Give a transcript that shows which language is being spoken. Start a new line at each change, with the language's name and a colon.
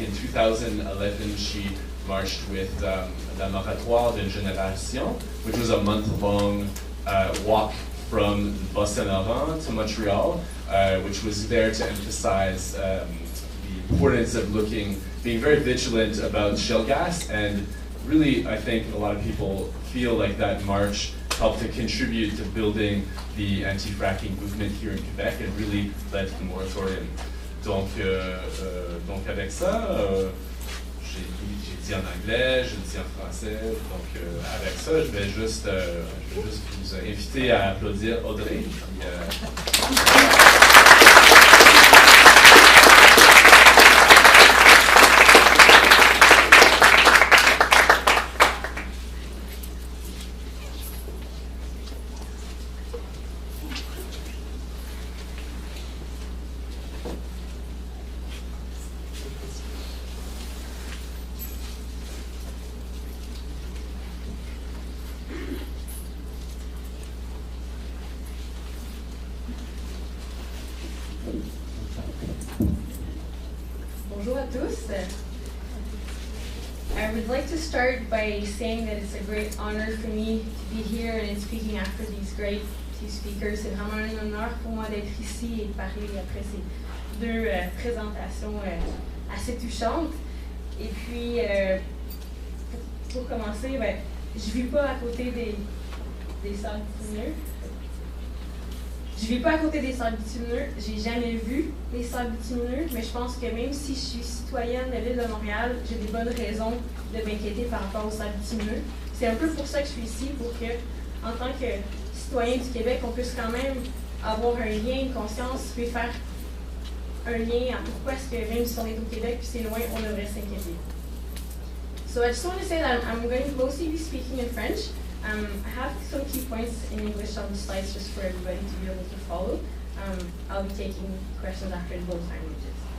English: In 2011, she marched with La Moratoire d'une Génération, which was a month-long walk from Boston-Laurent to Montreal, which was there to emphasize the importance of being very vigilant about shale gas. And really, I think a lot of people feel like that march helped to contribute to building the anti-fracking movement here in Quebec and really led to the moratorium.
French: Donc avec ça, j'ai dit en anglais, je dis en français, donc avec ça, je vais juste vous inviter à applaudir Audrey. Bonjour à tous.
English: I would like to start by saying that it's a great honor for me to be here and speaking after these great two speakers.
French: C'est vraiment un honneur pour moi d'être ici et de parler après ces deux présentations assez touchantes. Et puis, pour commencer, je ne vis pas à côté des sables bitumineux. Je vis pas à côté des sables bitumineux, j'ai jamais vu les sables bitumineux, mais je pense que même si je suis citoyenne de l'île de Montréal, j'ai des bonnes raisons de m'inquiéter par rapport aux sables bitumineux. C'est un peu pour ça que je suis ici, pour que, en tant que citoyen du Québec, on puisse quand même avoir un lien, une conscience, puis faire un lien à pourquoi est-ce que même si on est au Québec puis c'est loin, on devrait s'inquiéter.
English: So I just want to say that I'm going to mostly be speaking in French. I have some key points in English on the slides just for everybody to be able to follow. I'll be taking questions after in both languages.